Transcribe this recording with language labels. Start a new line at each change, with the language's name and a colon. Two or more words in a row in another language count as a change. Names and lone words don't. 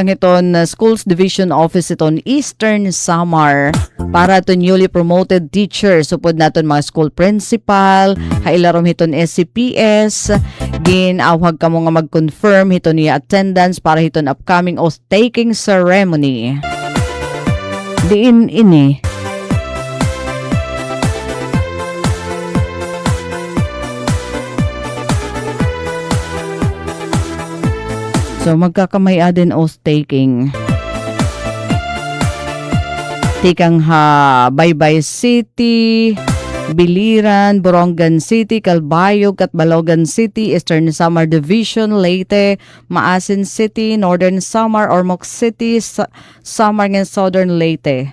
Waray: iton Schools Division Office iton Eastern Samar para to
English: newly promoted teachers
Waray: supod naton mga school principal hailarom hiton SCPS ginawhag kamo nga mag-confirm hiton ni attendance para hiton
English: upcoming oath-taking ceremony.
Waray: Diin ini so magkakamay din oath-taking. Tikang ha Baybay City, Biliran, Borongan City, Calbayog, Catbalogan City, Eastern Samar Division, Leyte, Maasin City, Northern Samar, Ormoc City, Samar ng Southern Leyte.